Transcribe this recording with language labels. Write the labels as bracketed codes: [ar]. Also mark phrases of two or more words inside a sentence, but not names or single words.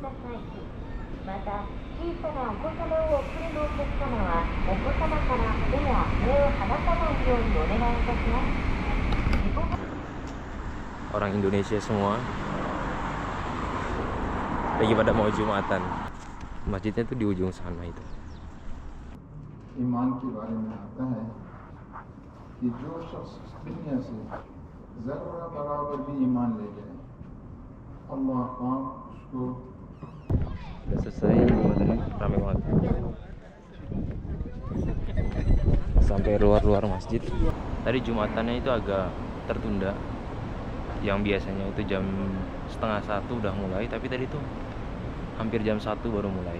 [ja] ださい。また、小さなお子様をお連れのお客様は、お子様から手や目を離さないようにお願いいたします。 [id] Orang Indonesia semua lagi pada mau Jumatan. Masjidnya tuh di ujung sana itu. [hi] ईमान के बारे में आता है कि जो शख्स दुनिया से ज़र्रा बराबर भी ईमान ले जाए, अल्लाह पाक उसको [id] Udah selesai Jumatannya, rame banget. Sampai luar-luar masjid. Tadi Jumatannya itu agak tertunda. Yang biasanya itu jam setengah 1 udah mulai, tapi tadi tuh hampir jam 1 baru mulai.